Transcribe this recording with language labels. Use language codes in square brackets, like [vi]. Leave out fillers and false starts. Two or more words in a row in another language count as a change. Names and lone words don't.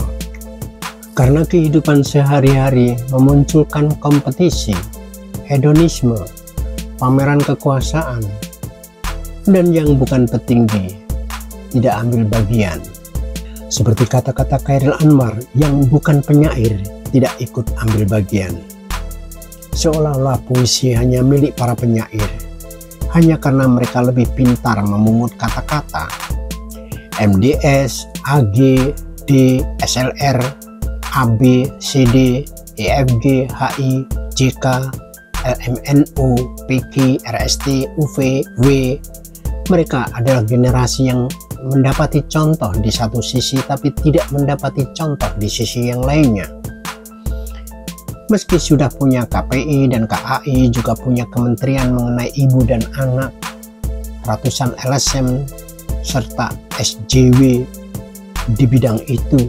[id] Karena kehidupan sehari-hari memunculkan kompetisi, hedonisme, pameran kekuasaan, dan yang bukan petinggi tidak ambil bagian. Seperti kata-kata Chairil Anwar yang bukan penyair tidak ikut ambil bagian. Seolah-olah puisi hanya milik para penyair, hanya karena mereka lebih pintar memungut kata-kata. MDS, AG, D, SLR, AB, CD, EFG, HI, JK, LMNO, PK, RST, UV, W. Mereka adalah generasi yang mendapati contoh di satu sisi tapi tidak mendapati contoh di sisi yang lainnya. Meski sudah punya KPI dan KAI, juga punya kementerian mengenai ibu dan anak, ratusan LSM, serta SJW di bidang itu.